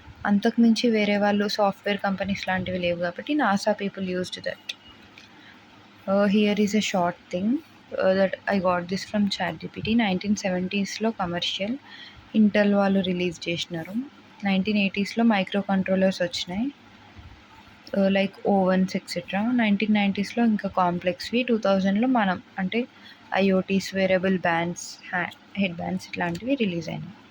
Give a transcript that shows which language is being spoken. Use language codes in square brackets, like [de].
[te] అంతకు మించి వేరే వాళ్ళు సాఫ్ట్వేర్ కంపెనీస్ లాంటివి లేవు కాబట్టి NASA [en] People used that. Here is a short thing that I got this from ChatGPT. [te] 1970స్లో commercial Intel వాళ్ళు రిలీజ్ చేసినారు. 1980స్లో మైక్రో కంట్రోలర్స్ వచ్చినాయి, [en] Like ovens etcetera. [te] 1990స్లో ఇంకా కాంప్లెక్స్వి. 2000లో మనం అంటే IoTs, wearable bands, head bands ఇట్లాంటివి రిలీజ్ అయినాయి.